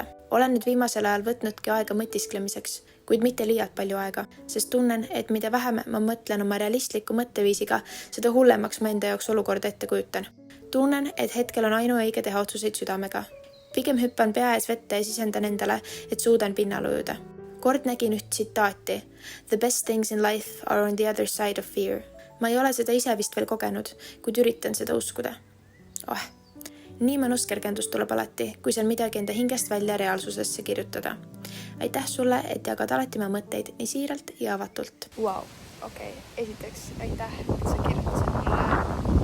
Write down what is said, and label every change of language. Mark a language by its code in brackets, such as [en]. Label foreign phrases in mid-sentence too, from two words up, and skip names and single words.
[et] Olen nüüd viimasel ajal võtnudki aega mõtisklemiseks, kuid mitte liialt palju aega, sest tunnen, et mida vähem ma mõtlen oma realistliku mõtteviisiga, seda hullemaks ma enda jaoks olukorda ette kujutan. Tunnen, et hetkel on ainuõige teha otsuseid südamega. Pigem hüppan pea ees vette ja sisendan endale, et suudan pinnal ujuda. Kord nägin üht tsitaati. [en] The best things in life are on the other side of fear. [et] Ma ei ole seda ise vist veel kogenud, kuid üritan seda uskuda. Nii mõnus kergendus tuleb alati, kui see on midagi enda hingest välja reaalsusesse kirjutada. Aitäh sulle, et jagad alati oma mõtteid nii siiralt ja avatult. Wow, okei. Esiteks, aitäh, et sa kirjutasid mulle.